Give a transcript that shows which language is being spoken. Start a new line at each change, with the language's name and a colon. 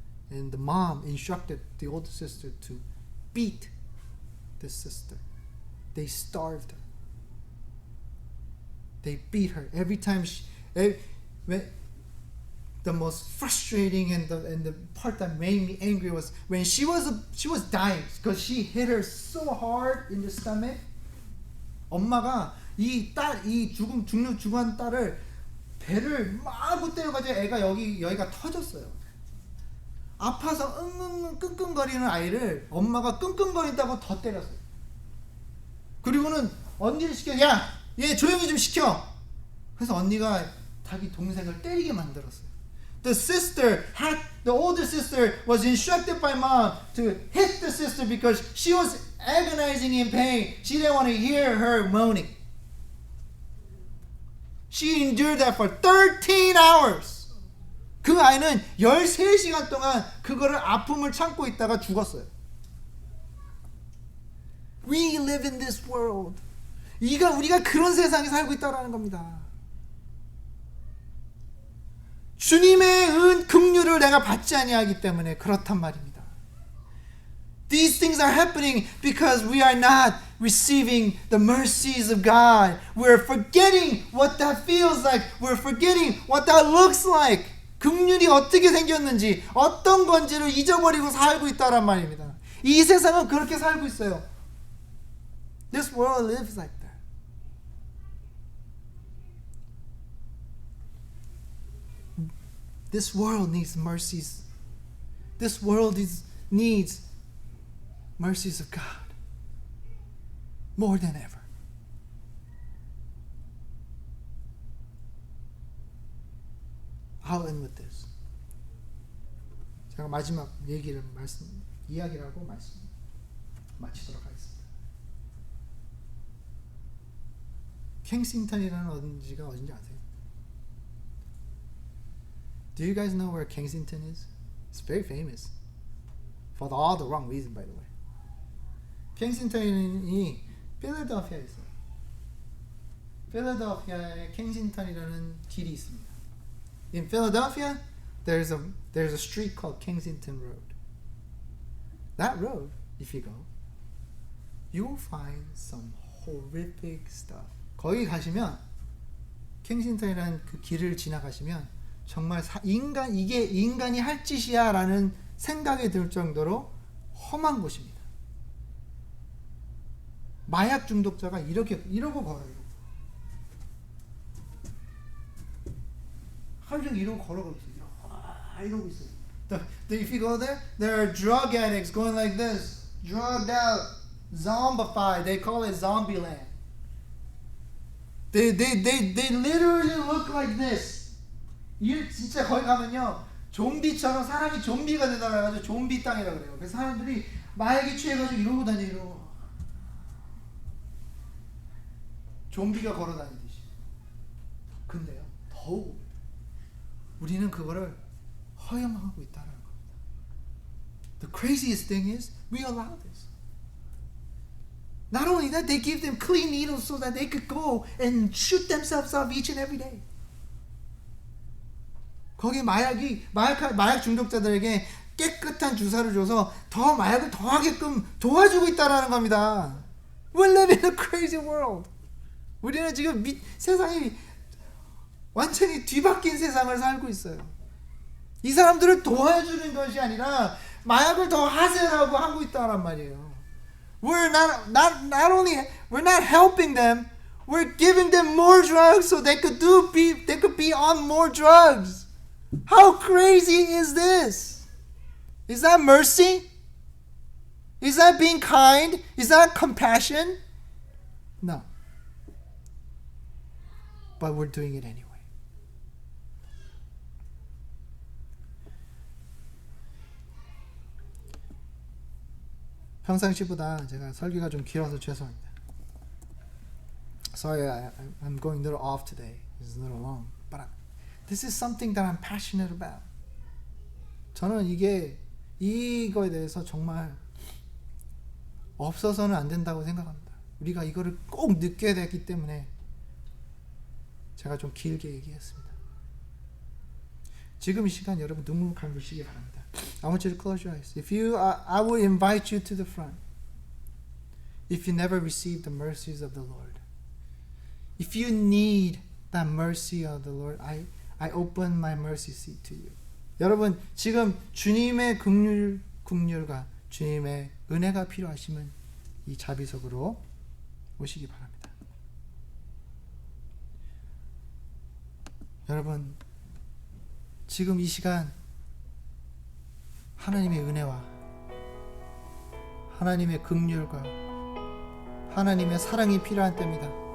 English: And the mom instructed the older sister to beat the sister. They starved her. They beat her every time the most frustrating and the part that made me angry was when she was dying because she hit her so hard in the stomach.
Korean: 엄마가 이 죽은 딸을 배를 마구 때려가지고 애가 여기가 터졌어요. 아파서 응응응 끙끙거리는 아이를 엄마가 끙끙거린다고 더 때렸어요. 그리고는 언니를 시켜, 야, 얘 조용히 좀 시켜. 그래서 언니가 자기 동생을 때리게 만들었어요.
English: The older sister was instructed by mom to hit the sister because she was agonizing in pain. She didn't want to hear her moaning. She endured that for 13 hours.
Korean: 그 아이는 13시간 동안 그거를 아픔을 참고 있다가 죽었어요.
English: We live in this world.
Korean: 우리가 그런 세상에 살고 있다는 겁니다. 주님의 긍휼을 내가 받지 아니하기 때문에 그렇단 말입니다.
English: These things are happening because we are not receiving the mercies of God. We're forgetting what that feels like. We're forgetting what that looks like.
Korean: 긍휼이 어떻게 생겼는지, 어떤 건지를 잊어버리고 살고 있다란 말입니다. 이 세상은 그렇게 살고 있어요.
English: This world lives like that. This world needs mercies. This world needs mercies of God more than ever. I'll end with this.
Korean: 제가 마지막 이야기를 하고 마치도록 하겠습니다. 켄싱턴이라는 어딘지가 어딘지 아세요?
English: Do you guys know where Kensington is? It's very famous. For all the wrong reason, by the way.
Korean: 켄싱턴이 필라델피아에 있어요. 필라델피아에 켄싱턴이라는 길이 있습니다.
English: In Philadelphia, there's a street called Kensington Road. That road, if you go, you will find some horrific stuff.
Korean: 거기 가시면 켄싱턴이라는 그 길을 지나가시면 정말 이게 인간이 할 짓이야 라는 생각이 들 정도로 험한 곳입니다. 마약 중독자가 이러고 걸어요. 하루 종일 이러고 걸어가고 있어요. 이러고 있어요.
English: If you go there, there are drug addicts going like this, drugged out, zombified. They call it zombie land. They literally look like this.
Korean: 진짜 거기 가면요 좀비처럼 사람이 좀비가 되다 그래가지고 좀비 땅이라고 그래요. 그래서 사람들이 마약에 취해가지고 이러고 다니고 좀비가 걸어다니듯이. 근데요 더욱 우리는 그거를 허용하고 있다는 겁니다.
English: The craziest thing is we allow this. Not only that, they give them clean needles so that they could go and shoot themselves up each and every day.
Korean: 거기 마약 중독자들에게 깨끗한 주사를 줘서 더 마약을 더 하게끔 도와주고 있다라는 겁니다.
English: We live in a crazy world.
Korean: 우리는 지금 세상이 완전히 뒤바뀐 세상을 살고 있어요. 이 사람들을 도와주는 것이 아니라 마약을 더 하세요라고 하고 있다란 말이에요.
English: We're not helping them. We're giving them more drugs so they could be on more drugs. How crazy is this? Is that mercy? Is that being kind? Is that compassion? No. But we're doing it anyway.
Korean: 평상시보다 제가 설교가 좀 길어서 죄송합니다.
English: Sorry, I'm going a little off today. It's a little long. But this is something that I'm passionate about.
Korean: 저는 이거에 대해서 정말 없어서는 안 된다고 생각합니다. 우리가 이거를 꼭 느껴야 되기 때문에 제가 좀 길게 얘기했습니다. 지금 이 시간 여러분 눈물 감으시기 바랍니다.
English: I want you to close your eyes. If you, I will invite you to the front. If you never received the mercies of the Lord, if you need that mercy of the Lord, I open my mercy seat to you.
Korean: 여러분, 지금 주님의 긍휼과 주님의 은혜가 필요하시면 이 자비석으로 오시기 바랍니다. 여러분, 지금 이 시간 하나님의 은혜와 하나님의 긍휼과 하나님의 사랑이 필요한 때입니다.